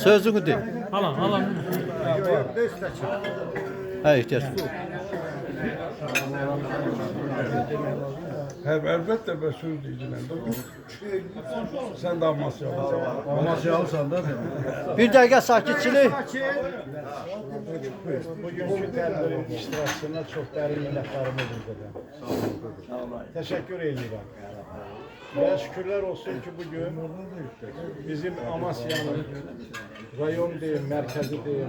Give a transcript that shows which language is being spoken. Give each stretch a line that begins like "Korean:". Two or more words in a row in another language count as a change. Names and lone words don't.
Turkish: Sözünü de. Alan. Ha ihtiyaç. Elbette ben söz diyeceğim. Sen de Amasya alacaksın. Amasya alsan da. Bir dakika sakitçilik.
Azerbaijani: Bugünkü tədbirin iştirakçısına çox dərin minnətdarımı bildirirəm. Təşəkkür edirəm. Və şükürlər olsun ki, bugün bizim Amasya'nın rayon deyil, mərkəzi deyil.